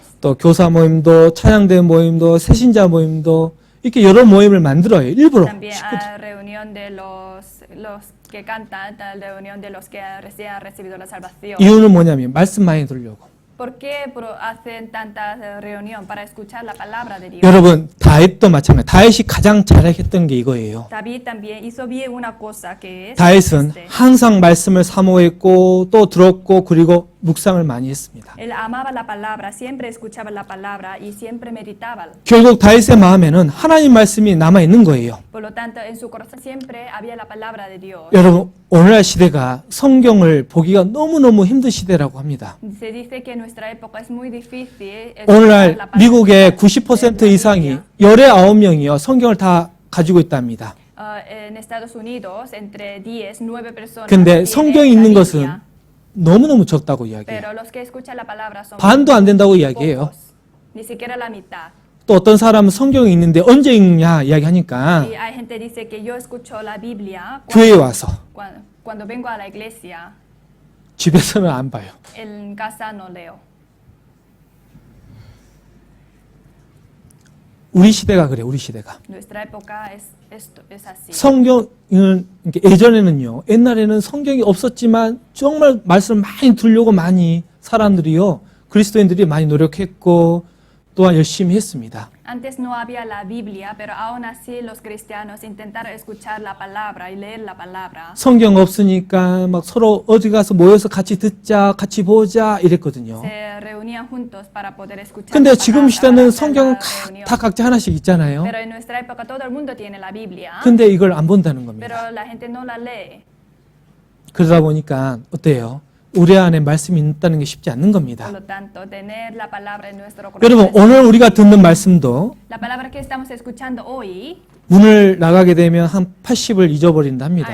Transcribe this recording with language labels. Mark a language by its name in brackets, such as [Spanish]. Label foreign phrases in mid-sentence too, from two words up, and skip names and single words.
[Korean] 또 교사 모임도 찬양대 모임도 새신자 모임도 이렇게 여러 모임을 만들어요. 일부러. [Spanish] También hay reunión de los que cantan, la reunión de los que recién han recibido la salvación. [Korean] 이유는 뭐냐면 말씀 많이 들으려고. [Spanish] ¿Por qué hacen tanta reunión? Para escuchar la palabra de Dios. [Korean] 여러분 다윗도 마찬가지. 다윗이 가장 잘했던 게 이거예요. [Spanish] David también hizo bien una cosa que es [Korean] 다윗은 항상 말씀을 사모했고 또 들었고 그리고 묵상을 많이 했습니다. [Spanish] él amaba la palabra, siempre escuchaba la palabra y siempre meditaba. [Korean] 결국 다윗의 마음에는 하나님 말씀이 남아 있는 거예요. [Spanish] Por lo tanto, en su corazón siempre había la palabra de Dios. [Korean] 여러분 오늘날 시대가 성경을 보기가 너무너무 힘든 시대라고 합니다. [Spanish] Se dice que en nuestra época es muy difícil escuchar [Korean] 오늘날 [Spanish] la palabra [Korean] 미국의 [Spanish] de [Korean] 90% [Spanish] la [Korean] 이상이 [Spanish] Biblia. [Korean] 19명이요 성경을 다 가지고 있답니다. [Spanish] En Estados Unidos, entre 10, 9 personas [Korean] 근데 [Spanish] tienen [Korean] 성경이 [Spanish] la [Korean] 있는 [Spanish] Biblia, [Korean] 것은 너무너무 적다고 이야기해요. [Spanish] pero los que escuchan la palabra son [Korean] 반도 안 된다고 [Spanish] pocos, [Korean] 이야기해요. [Spanish] ni siquiera la mitad. [Korean] 또 어떤 사람은 성경이 있는데 언제 읽냐 이야기하니까 [Spanish] Y hay gente que dice que yo escucho la Biblia [Korean] 교회에 와서 [Spanish] cuando vengo a la iglesia, [Korean] 집에서는 안 봐요. [Spanish] en casa no leo. [Korean] 우리 시대가 그래. 우리 시대가. [Spanish] Nuestra época es así. [Korean] 성경은 이렇게 예전에는요. 옛날에는 성경이 없었지만 정말 말씀을 많이 들으려고 많이 사람들이요. 그리스도인들이 많이 노력했고 또한 열심히 했습니다. [Spanish] Antes no había la Biblia, pero aún así los cristianos intentaron escuchar la palabra y leer la palabra. [Korean] 성경 없으니까 막 서로 어디 가서 모여서 같이 듣자, 같이 보자 이랬거든요. [Spanish] Se reunían juntos para poder escuchar [Korean] 근데 [Spanish] la [Korean] 지금 [Spanish] palabra, [Korean] 시대는 [Spanish] hacer [Korean] 성경은 [Spanish] la reunión. [Korean] 다 각자 하나씩 있잖아요. [Spanish] Pero en nuestra época todo el mundo tiene la Biblia, [Korean] 근데 이걸 안 본다는 겁니다. [Spanish] pero la gente no la lee. [Korean] 그러다 보니까 어때요? 우리 안에 말씀이 있다는 게 쉽지 않는 겁니다. [Spanish] Por lo tanto, tener la palabra en nuestro [Korean] 여러분 [Spanish] corazón. [Korean] 오늘 우리가 듣는 말씀도 [Spanish] La palabra que estamos escuchando hoy, [Korean] 문을 나가게 되면 한 80을 잊어버린답니다.